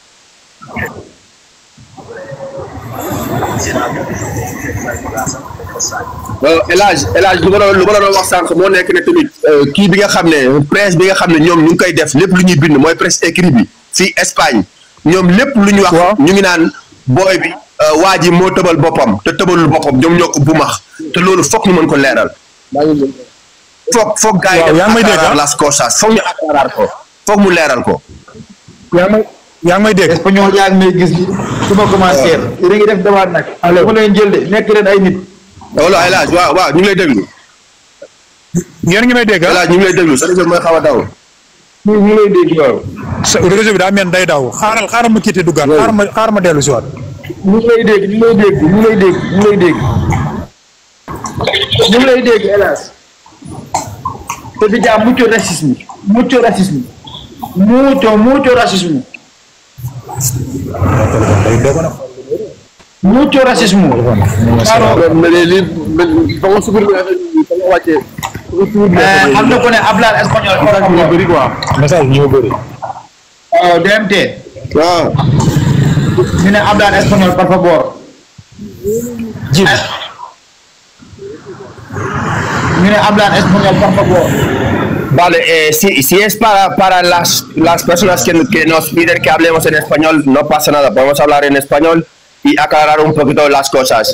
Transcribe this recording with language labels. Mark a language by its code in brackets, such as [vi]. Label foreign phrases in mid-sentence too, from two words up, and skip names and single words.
[wo] El Hadj lu ma doon wax sànq moo nekk ne tamit kii bi nga xam ne presse bi nga xam ne ñoom ñu ngi koy def lépp lu ñuy bind mooy [fr] presse écrit [wo] bi fii Espagne ñoom lépp lu ñu wax ñu ngi naan booy bi waa ji moo tëbal boppam te tëbalul boppam ñoom ñoo ko bu max te loolu foog ñu mën ko leeral foog gars yi def [es] las cosas [wo] foog ñu aclarar ko foog mu leeral ko. yaa ngi may dégg. espagnol yaa ngi may gis su ma commencé yéen a ngi def dawaat nag. allo ma leen jël de nekk leen ay nit. wala El Hadj waaw ñu ngi lay déglu. yéen ngi may dégg El Hadj ñu ngi lay déglu sa réseau mooy xaw a daw. ñu ngi lay dégg waaw. sa réseau bi daa mel day daw xaaral ma quitté duggaat. xaaral ma dellu si waat. ñu ngi lay dégg ñu ngi lay dégg El Hadj. [es] te déjà mucho racisme. mucho racisme. Mucho racismo. Hablo con hablar español. [wo] Message ñu bëri. DMT. [es] Ñu hablar español, por favor. Jim. Ñu hablar español, por favor. Vale, si es para las personas que nos piden que hablemos en español, no pasa nada, podemos hablar en español y aclarar un poquito las cosas.